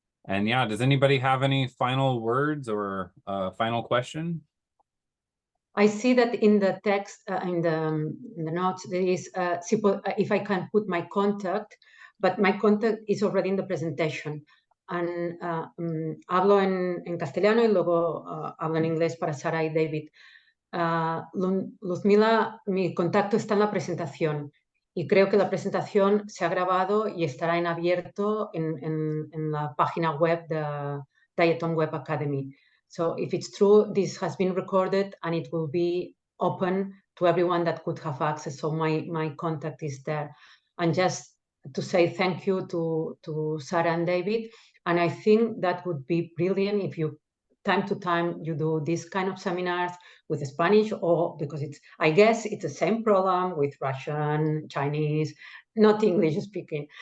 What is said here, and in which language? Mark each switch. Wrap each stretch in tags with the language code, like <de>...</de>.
<en>And yeah, does anybody have any final words or final question? I see that in the text, in the notes, there is, if I can put my contact, but my contact is already in the presentation.</en> <es>And hablo en castellano y luego hablo en inglés para Sara y David. Luzmila, mi contacto está en la presentación y creo que la presentación se ha grabado y estará en abierto en la página web de Diatom Web Academy.</es> <en>So if it's true, this has been recorded and it will be open to everyone that could have access. So my contact is there. And just to say thank you to Sarah and David. And I think that would be brilliant if you, time to time, you do this kind of seminars with Spanish, or because I guess it's the same problem with Russian, Chinese, not English speaking.</en>